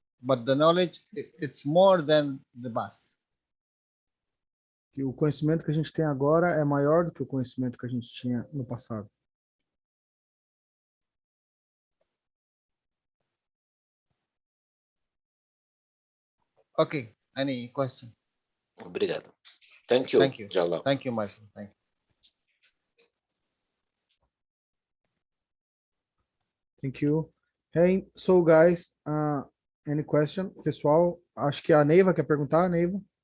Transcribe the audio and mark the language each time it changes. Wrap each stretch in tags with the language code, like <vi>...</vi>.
<en>But the knowledge, it's more than the past.</en> <pt>Que o conhecimento que a gente tem agora é maior do que o conhecimento que a gente tinha no passado.</pt> <en>Okay, any question?</en> <pt>Obrigado.</pt> <en>Thank you, Thank you. Jalal. Thank you, my friend. Thank you. Thank you. Hey, so guys, any question?</en> <pt>Pessoal, acho que a Neiva quer perguntar, Neiva?</pt>